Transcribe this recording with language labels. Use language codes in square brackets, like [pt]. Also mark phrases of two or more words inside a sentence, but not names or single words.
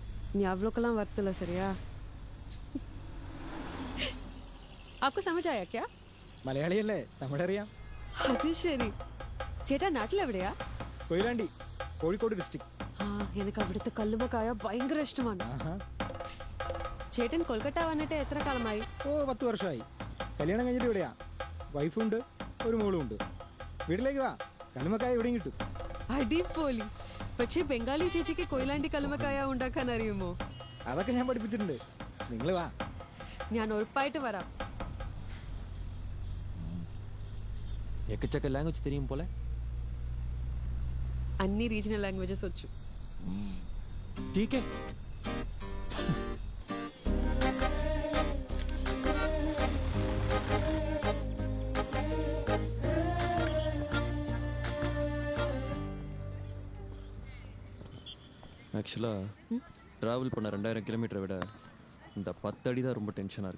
[ta] நீ அவ்வளோக்கெல்லாம் வருத்தல சரியா? [hi] आपको समझ आया क्या? [ml] മലയാളിയല്ലേ, തമിഴറിയാം. അത് ശരി. ചേട്ടാ നാട്ടിലെവിടെയാ? കൊയിലാണ്ടി, കോഴിക്കോട് ഡിസ്ട്രിക്ട്. ആ, എനിക്ക് അവിടുത്തെ കല്ലുമക്കായ ഭയങ്കര ഇഷ്ടമാണ്. ചേട്ടൻ കൊൽക്കട്ട വന്നിട്ട് എത്ര കാലമായി? ഓ 10 വർഷമായി. കല്യാണം കഴിഞ്ഞിട്ട് ഇവിടെയാ. വൈഫുണ്ട്, ഒരു മോളും ഉണ്ട്. വീട്ടിലേക്ക് വാ, കല്ലുമക്കായ ഇവിടെയും കിട്ടും. അടിപൊളി. പക്ഷേ ബംഗാളി ചേച്ചിക്ക് കൊയിലാണ്ടി കല്ലുമക്കായ ഉണ്ടാക്കാൻ അറിയുമോ? അതൊക്കെ ഞാൻ പഠിപ്പിച്ചിട്ടുണ്ട്. നിങ്ങൾ വാ. ഞാൻ ഉറപ്പായിട്ട് വരാം. [ta] எக்கச்சக்க லாங்குவேஜ் தெரியும் போல. [te] అన్ని [en] regional languages [te] వచ్చు. [hi] ठीक है. [ta] ஆக்சுவலா டிராவல் பண்ண 2000 கிலோமீட்டரை விட இந்த 10 அடி தான் ரொம்ப டென்ஷனா இருக்கு.